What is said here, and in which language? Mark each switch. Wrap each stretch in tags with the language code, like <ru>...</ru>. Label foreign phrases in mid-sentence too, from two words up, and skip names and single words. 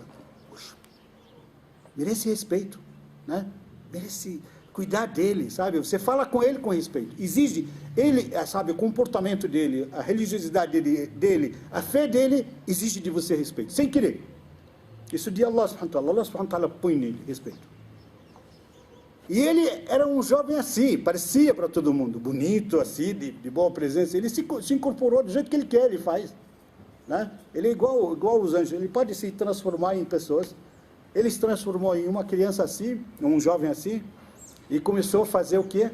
<pt>Poxa, merece respeito, né? Merece cuidar dele, sabe? Você fala com ele com respeito. Exige, ele, sabe, o comportamento dele, a religiosidade dele, a fé dele, exige de você respeito, sem querer. Isso de</pt> <ar>الله سبحانه وتعالى. الله سبحانه وتعالى</ar> <pt>põe nele respeito. E ele era um jovem assim, parecia para todo mundo, bonito assim, de boa presença. Ele se incorporou do jeito que ele quer, ele faz, né? Ele é igual os anjos, ele pode se transformar em pessoas. Ele se transformou em uma criança assim, um jovem assim, e começou a fazer o quê?</pt>